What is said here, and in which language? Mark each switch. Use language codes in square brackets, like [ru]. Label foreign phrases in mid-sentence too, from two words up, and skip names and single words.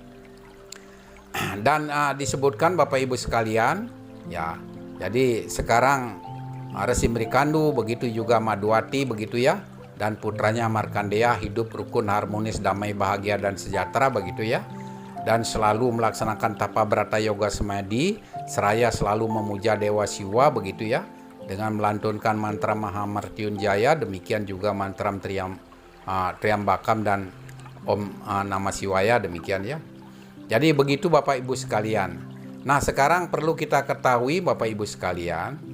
[id] Dan disebutkan Bapak Ibu sekalian ya, jadi sekarang Resi Mrikandu begitu juga Madhuwati begitu ya, dan putranya Markandeya hidup rukun, harmonis, damai, bahagia dan sejahtera begitu ya, dan selalu melaksanakan tapa brata yoga samadhi seraya selalu memuja Dewa Siwa begitu ya, dengan melantunkan mantra Mahamartyunjaya, demikian juga mantra Triambakam dan Om Namah Shivaya demikian ya. Jadi begitu Bapak Ibu sekalian. Nah, sekarang perlu kita ketahui Bapak Ibu sekalian.